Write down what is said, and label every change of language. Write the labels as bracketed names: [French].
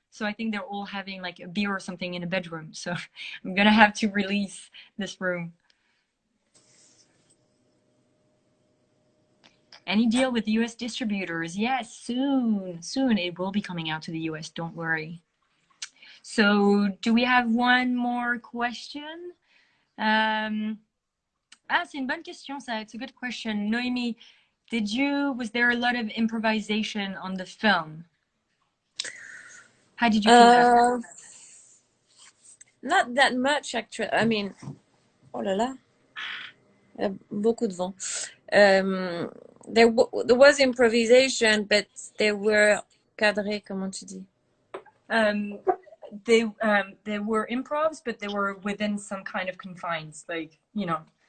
[English] So I think they're all having like a beer or something in a bedroom. So I'm gonna have to release this room. Any deal with US distributors? Yes, soon it will be coming out to the US, don't worry. So do we have one more question? [French] C'est une bonne question, ça. [English] It's a good question. Noémie, was there a lot of improvisation on the film? How did you feel that? Not that much, actually. I mean, [French] oh là là, il y a beaucoup de vent. [English] There was improvisation, but they were [French] cadrés, comment tu dis? [English] they were improvs, but they were within some kind of confines, like, you know.